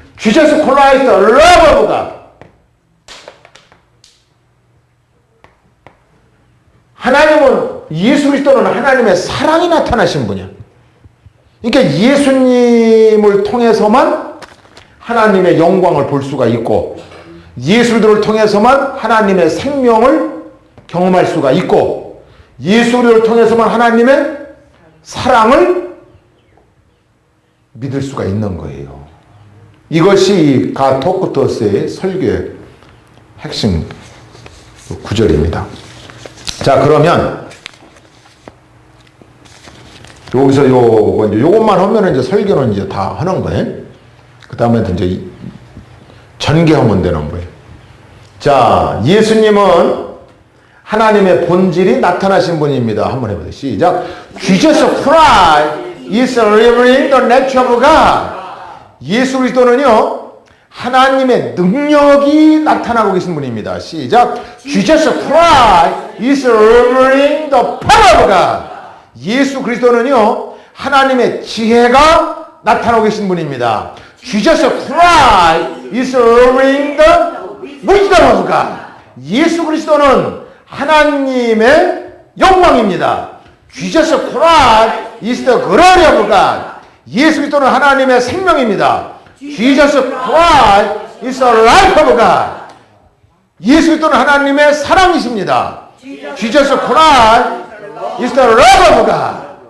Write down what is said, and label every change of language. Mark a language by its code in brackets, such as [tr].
[en] Jesus Christ, the love of God. [ko] 하나님은, 예수 그리스도는 하나님의 사랑이 나타나신 분이야. 그러니까 예수님을 통해서만 하나님의 영광을 볼 수가 있고, 예수를 통해서만 하나님의 생명을 경험할 수가 있고, 예수를 통해서만 하나님의 사랑을 믿을 수가 있는 거예요. 이것이 가토크토스의 설교의 핵심 구절입니다. 자, 그러면 여기서 요것만 하면 이제 설교는 이제 다 하는 거예요. 그 다음에 이제 전개하면 되는 거예요. 자, 예수님은 하나님의 본질이 나타나신 분입니다. 한번 해보세요. 시작. [en] Jesus Christ is revealing the nature of God. [ko] 예수 그리스도는요, 하나님의 능력이 나타나고 계신 분입니다. 시작. [en] Jesus Christ is revealing the power of God. [ko] 예수 그리스도는요, 하나님의 지혜가 나타나고 계신 분입니다. [en] Jesus Christ is revealing the wisdom of God. [ko] 예수 그리스도는 하나님의 영광입니다. [en] Jesus Christ is the glory of God. [ko] 예수 그리스도는 하나님의 생명입니다. [en] Jesus Christ is the life of God. [ko] 예수 그리스도는 하나님의 사랑이십니다. [en] Jesus Christ is the love of God.